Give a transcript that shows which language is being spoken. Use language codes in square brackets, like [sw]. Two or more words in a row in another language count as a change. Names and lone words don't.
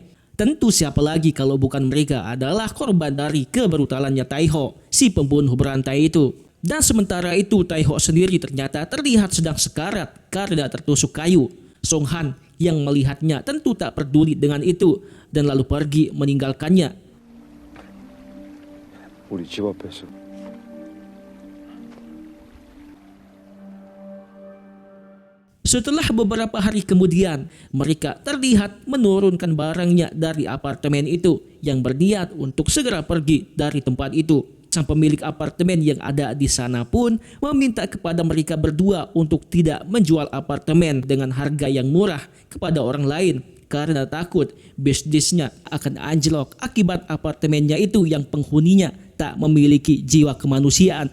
[id] Tentu siapa lagi kalau bukan mereka adalah korban dari kebrutalannya Taeho, si pembunuh berantai itu. Dan sementara itu Taeho sendiri ternyata terlihat sedang sekarat karena tertusuk kayu. Songhan yang melihatnya tentu tak peduli dengan itu dan lalu pergi meninggalkannya. [ko] 우리 집 앞에서. [id] Setelah beberapa hari kemudian, mereka terlihat menurunkan barangnya dari apartemen itu yang berniat untuk segera pergi dari tempat itu. Sang pemilik apartemen yang ada di sana pun meminta kepada mereka berdua untuk tidak menjual apartemen dengan harga yang murah kepada orang lain karena takut bisnisnya akan anjlok akibat apartemennya itu yang penghuninya tak memiliki jiwa kemanusiaan.